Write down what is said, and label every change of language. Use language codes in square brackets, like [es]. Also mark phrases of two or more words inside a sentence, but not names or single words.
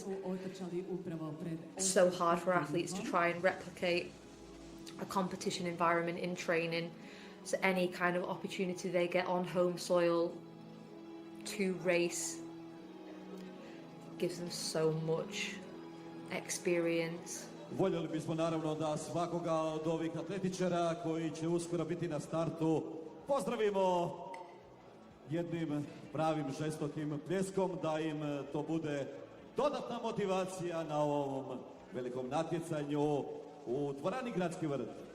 [en] It's so hard for athletes to try and replicate a competition environment in training. So any kind of opportunity they get on home soil to race gives them so much experience. [hr] Voljeli bismo naravno da svakoga od ovih atletičara koji će uskoro biti na startu pozdravimo jednim pravim žestokim pljeskom, da im to bude dodatna motivacija na ovom velikom natjecanju u dvorani Gradski vrt.